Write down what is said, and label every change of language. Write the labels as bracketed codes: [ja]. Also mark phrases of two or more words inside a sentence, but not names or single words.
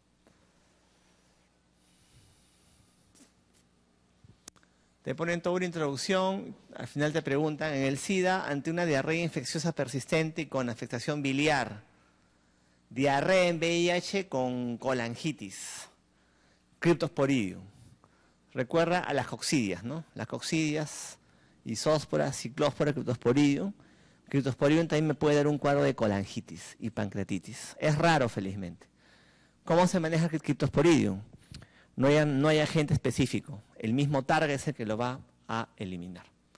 [es] Te ponen toda una introducción, al final te preguntan, en el SIDA, ante una diarrea infecciosa persistente y con afectación biliar, diarrea en VIH con colangitis, Cryptosporidium. Recuerda a las coccidias, ¿no? Las coccidias, isóspora, ciclóspora, Cryptosporidium. Cryptosporidium también me puede dar un cuadro de colangitis y pancreatitis. Es raro, felizmente. ¿Cómo se maneja el Cryptosporidium? No hay agente específico. El mismo target es el que lo va a eliminar.